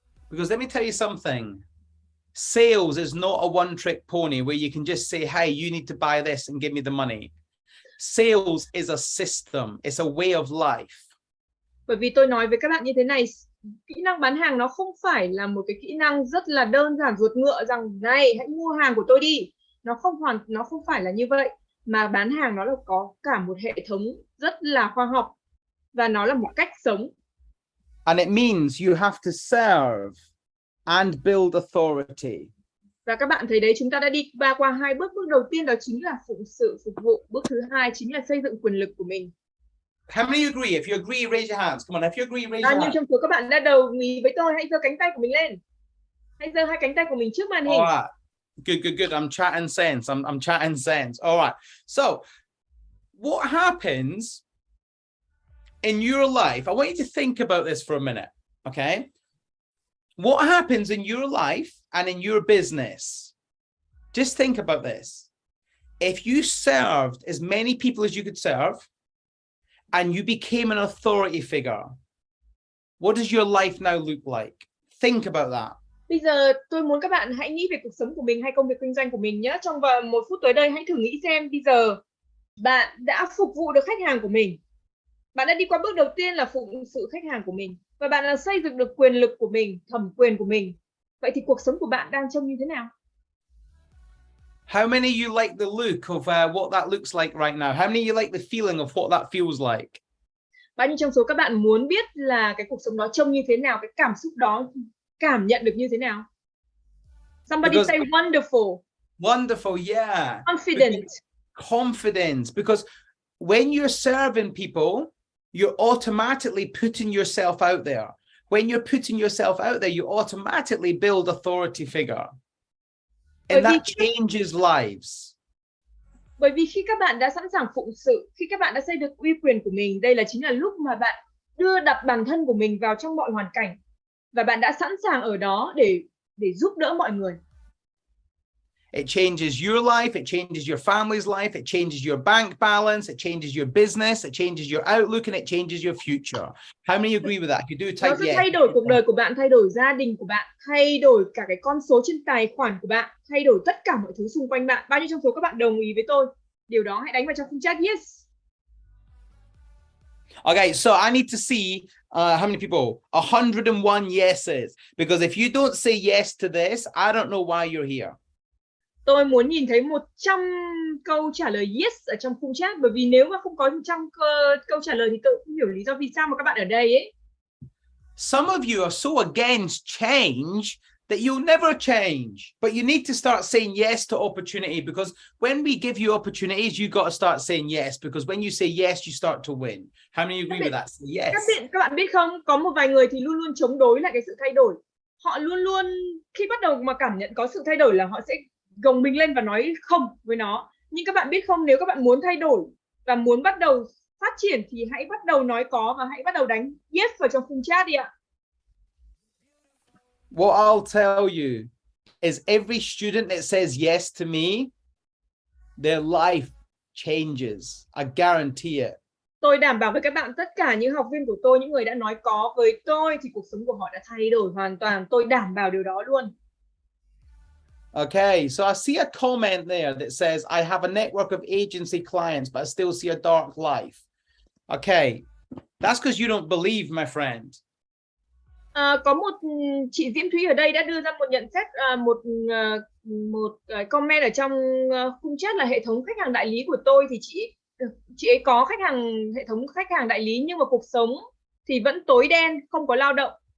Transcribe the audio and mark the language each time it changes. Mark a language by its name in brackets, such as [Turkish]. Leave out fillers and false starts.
[English] Because let me tell you something. Sales is not a one-trick pony where you can just say, hey, you need to buy this and give me the money. Sales is a system. It's a way of life. [Vietnamese] Bởi vì tôi nói với các bạn như thế này, kỹ năng bán hàng nó không phải là một cái kỹ năng rất là đơn giản ruột ngựa rằng này hãy mua hàng của tôi đi. Nó không phải là như vậy, mà bán hàng nó là có cả một hệ thống rất là khoa học và nó là một cách sống. [English] And it means you have to serve and build authority. [Vietnamese] Và các bạn thấy đấy, chúng ta đã đi qua hai bước. Bước đầu tiên đó chính là phụng sự, phục vụ. Bước thứ hai chính là xây dựng quyền lực của mình. [English] How many agree? If you agree, raise your hands. Come on, if you agree, raise your [Vietnamese] Bao nhiêu [English] hands. [Vietnamese] trong số các bạn đã đồng ý với tôi, hãy giơ cánh tay của mình lên. Hãy giơ hai cánh tay của mình trước màn hình. [English] All right. Good. I'm chatting sense. I'm chatting sense. All right. So, what happens in your life? I want you to think about this for a minute, okay? What happens in your life and in your business? Just think about this. If you served as many people as you could serve, and you became an authority figure, what does your life now look like? Think about that. [Vietnamese] Bây giờ tôi muốn các bạn hãy nghĩ về cuộc sống của mình hay công việc kinh doanh của mình nhé. Trong vòng 1 phút tới đây, hãy thử nghĩ xem bây giờ bạn đã phục vụ được khách hàng của mình. Bạn đã đi qua bước đầu tiên là phụng sự khách hàng của mình. Và bạn đã xây dựng được quyền lực của mình, thẩm quyền của mình. Vậy thì cuộc sống của bạn đang trông như thế nào? [English] How many of you like the look of what that looks like right now? How many of you like the feeling of what that feels like? [Vietnamese] Bao nhiêu trong số các bạn muốn biết là cái cuộc sống đó trông như thế nào, cái cảm xúc đó cảm nhận được như thế nào? [English] Somebody say wonderful. Wonderful, yeah. Confident. Because when you're serving people, you're automatically putting yourself out there. When you're putting yourself out there, you automatically build authority figure. And that changes lives. [Vietnamese] Bởi vì khi các bạn đã sẵn sàng phụng sự, khi các bạn đã xây được uy quyền của mình, đây là chính là lúc mà bạn đưa đặt bản thân của mình vào trong mọi hoàn cảnh. Và bạn đã sẵn sàng ở đó để giúp đỡ mọi người. [English] It changes your life. It changes your family's life. It changes your bank balance. It changes your business. It changes your outlook, and it changes your future. How many agree with that? If you do, [Vietnamese] Nó [English] type [Vietnamese] sẽ [English] yes. [Vietnamese] thay đổi cuộc đời của bạn, thay đổi gia đình của bạn, thay đổi cả cái con số trên tài khoản của bạn, thay đổi tất cả mọi thứ xung quanh bạn. Bao nhiêu trong số các bạn đồng ý với tôi? Điều đó hãy đánh vào trong khung chat yes. [English] Okay, so I need to see how many people? 101 yeses. Because if you don't say yes to this, I don't know why you're here. [Vietnamese] Tôi muốn nhìn thấy 100 câu trả lời yes ở trong khung chat, bởi vì nếu mà không có 100 câu trả lời thì tôi không hiểu lý do vì sao mà các bạn ở đây ấy. [English] Some of you are so against change that you'll never change, but you need to start saying yes to opportunity, because when we give you opportunities, you got to start saying yes, because when you say yes, you start to win. How many agree with that? Say yes. [Vietnamese] Các bạn biết không, có một vài người thì luôn luôn chống đối lại cái sự thay đổi. Họ luôn luôn khi bắt đầu mà cảm nhận có sự thay đổi là họ sẽ gồng mình lên và nói không với nó. Nhưng các bạn biết không, nếu các bạn muốn thay đổi và muốn bắt đầu phát triển thì hãy bắt đầu nói có và hãy bắt đầu đánh yes vào trong khung chat đi ạ. [English] What I'll tell you is every student that says yes to me, their life changes. I guarantee it. [Vietnamese] Tôi đảm bảo với các bạn, tất cả những học viên của tôi, những người đã nói có với tôi thì cuộc sống của họ đã thay đổi hoàn toàn. Tôi đảm bảo điều đó luôn. [English] Okay, so I see a comment there that says, I have a network of agency clients, but I still see a dark life. Okay, that's because you don't believe, my friend. [Vietnamese] Có một chị Diễm Thúy ở đây đã đưa ra một nhận xét, một comment ở trong khung chat là hệ thống khách hàng đại lý của tôi thì chị ấy có hệ thống khách hàng đại lý, nhưng mà cuộc sống thì vẫn tối đen, không có lao động.